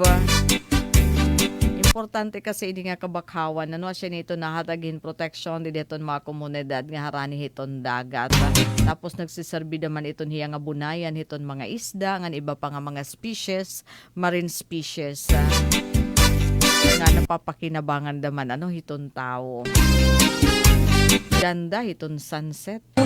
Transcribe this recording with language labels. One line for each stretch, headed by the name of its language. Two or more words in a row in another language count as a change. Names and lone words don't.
Waray: Importante kasi ini nga kabakhawan, ano siya nito nahatagin protection di deton mga komunidad nga harani hiton dagat. Tapos nagsiserbi naman iton hiya nga bunayan hiton mga isda, nga iba pa nga mga species,
English: marine species.
Waray: Nga napapakinabangan naman ano hiton tao. Ganda hiton sunset.